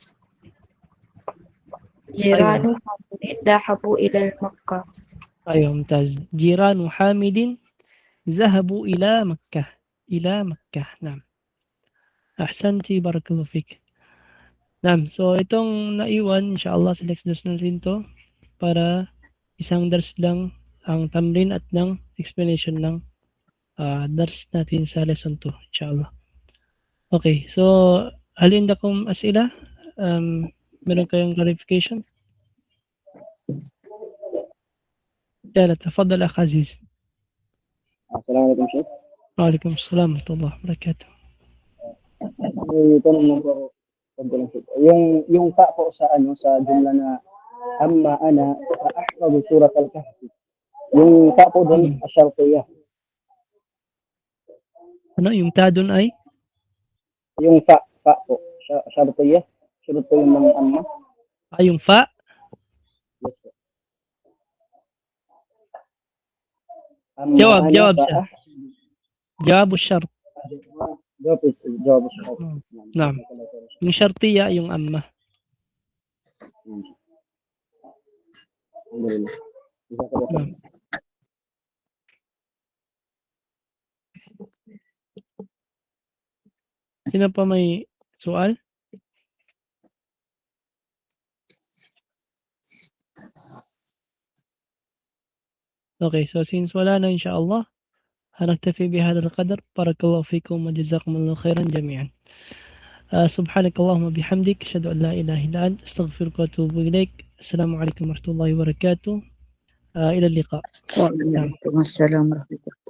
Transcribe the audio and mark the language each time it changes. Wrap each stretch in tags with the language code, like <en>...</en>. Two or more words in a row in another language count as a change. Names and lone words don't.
<ar>جيران حامد ذهبوا إلى مكة. أيوة ممتاز. جيران حامد ذهبوا إلى مكة. إلى مكة. نعم. أحسنتي بارك الله فيك. Naam,</ar> <tl>so itong naiwan, inshallah sa next dars natin to para isang dars lang ang tamrin at ng explanation ng dars natin sa lesson 2, inshallah.</tl> <en>Okay, so</en> <ar>هل عندكم أسئلة?</ar> <tl>Meron kayong clarification?</tl> <ar>يلا تفضل أخ عزيز. السلام عليكم شيخ. وعليكم السلام ورحمة الله وبركاته.</ar> <tl>Tanong mo po yung ta po sa jumla na</tl> <ar>أما أنا أحفظ سورة الكهف.</ar> <tl>Yung ta po doon asyartiyah. Ano yung ta doon ay? Yung fa po asyartiyah. Surut po yung ng amma. Yung fa? Yes po. Jawab siya.</tl> <ar>Jawab الشرط. جواب الشرط. نعم.</ar> <tl>Yung syartiya yung amma. نعم. Sino pa may soal? Okay, so since wala na inshallah,</tl> <ar>هنكتفي بهذا القدر. بارك الله فيكم وجزاكم الله خيرا جميعا. سبحانك اللهم وبحمدك أشهد أن لا إله إلا أنت أستغفرك وأتوب إليك. السلام عليكم ورحمة الله وبركاته. إلى اللقاء. وعليكم السلام ورحمة الله.</ar>